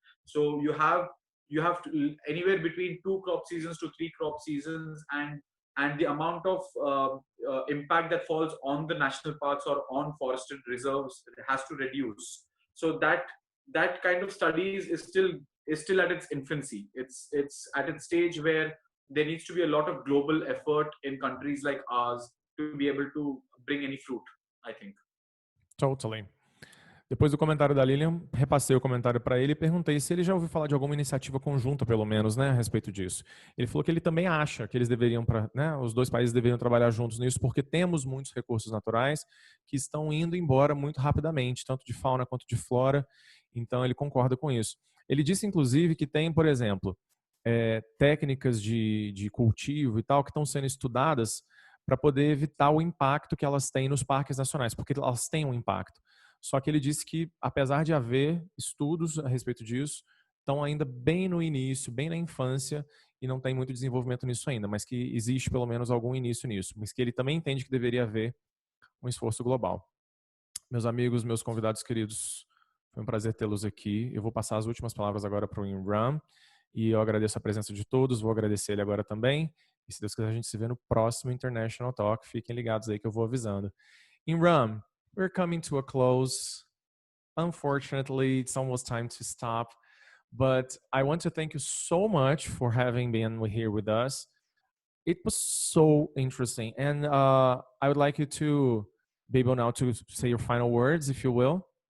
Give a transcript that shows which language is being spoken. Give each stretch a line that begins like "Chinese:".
English: So you have to, anywhere between 2 crop seasons to 3 crop seasons, and the amount of impact that falls on the national parks or on forested reserves has to reduce. So that kind of studies is still at its infancy. It's at its stage where there needs to be a lot of global effort in countries like ours to be able to bring any fruit. I think. Totally.
Portuguese: Depois do comentário da Lilian, repassei o comentário para ele e perguntei se ele já ouviu falar de alguma iniciativa conjunta, pelo menos, né, a respeito disso. Ele falou que ele também acha que eles deveriam, né, os dois países deveriam trabalhar juntos nisso, porque temos muitos recursos naturais que estão indo embora muito rapidamente, tanto de fauna quanto de flora. Então, ele concorda com isso. Ele disse, inclusive, que tem, por exemplo, técnicas de cultivo e tal que estão sendo estudadas para poder evitar o impacto que elas têm nos parques nacionais, porque elas têm um impacto. Só que ele disse que, apesar de haver estudos a respeito disso, estão ainda bem no início, bem na infância, e não tem muito desenvolvimento nisso ainda, mas que existe pelo menos algum início nisso, mas que ele também entende que deveria haver um esforço global. Meus amigos, meus convidados queridos, foi um prazer tê-los aqui. Eu vou passar as últimas palavras agora para o Imran, e eu agradeço a presença de todos, vou agradecer ele agora também, e se Deus quiser a gente se vê no próximo International Talk. Fiquem ligados aí que eu vou avisando.
English: Imran, we're coming to a close. Unfortunately, it's almost time to stop. But I want to thank you so much for having been here with us. It was so interesting. And I would like you to be able now to say your final words, if you will.